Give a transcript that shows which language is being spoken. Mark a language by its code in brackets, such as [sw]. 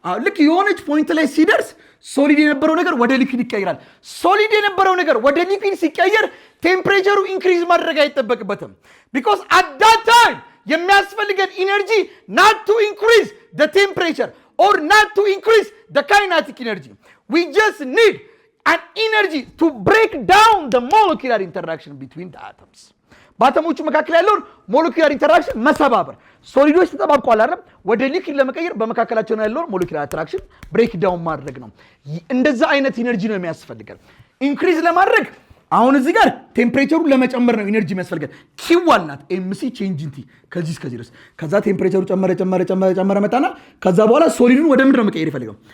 [am] ልክ የሆነች ፖይንት ላይ ሲደርስ ሶሊድ የነበረው ነገር ወደ ሊኩዊድ ይቀይራል። ሶሊድ የነበረው ነገር ወደ ሊኩዊድ ሲቀየር ቴምፕሬቸሩ ኢንክሪዝ ማድረግ አይጠበቅበትም። [en] ቢኮዝ አት ዳት ታይም [am] የሚያስፈልገን ኢነርጂ [en] not to increase the temperature or not to increase the kinetic energy. We just need an energy to break down the molecular interaction between the atoms. [am] በአተሞቹ መካከል ያለውን ሞለኪውላር ኢንተራክሽን መሰባበር። ሶሊዶች ተጣባብቀዋል አይደል? ወደ ሊኩዊድ ለመቀየር በመካከላቸው ያለውን ሞለኪውላር ኢንተራክሽን ብሬክ ዳውን ማድረግ ነው። እንደዛ አይነት ኢነርጂ ነው የሚያስፈልገን። ኢንክሪዝ ለማድረግ አሁን እዚህ ጋር ቴምፕሬቸሩን ለመጨመር ነው ኢነርጂ የሚያስፈልገን። ኪዋል ናት ኤምሲ ቼንጅ ኢንቲ ከዚህ እስከዚህ ድረስ። ከዛ ቴምፕሬቸሩ ጨመረ መጣና ከዛ በኋላ ሶሊዱን ወደ ምንድን ነው መቀየር ይፈልጋል?